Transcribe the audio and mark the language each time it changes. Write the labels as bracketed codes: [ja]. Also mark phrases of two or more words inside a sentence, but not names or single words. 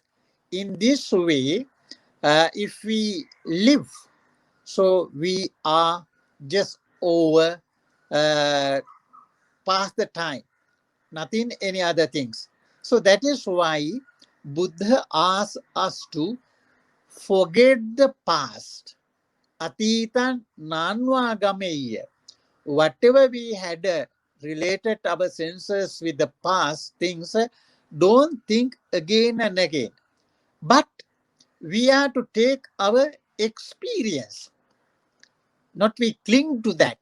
[en] In this way, if we live, so we are just over past the time, nothing any other things. So that is why Buddha asks us to forget the past. [pi] Atitan nanva gameya. [en] Whatever we had related our senses with the past things, don't think again and again. But we are to take our experience, not we cling to that.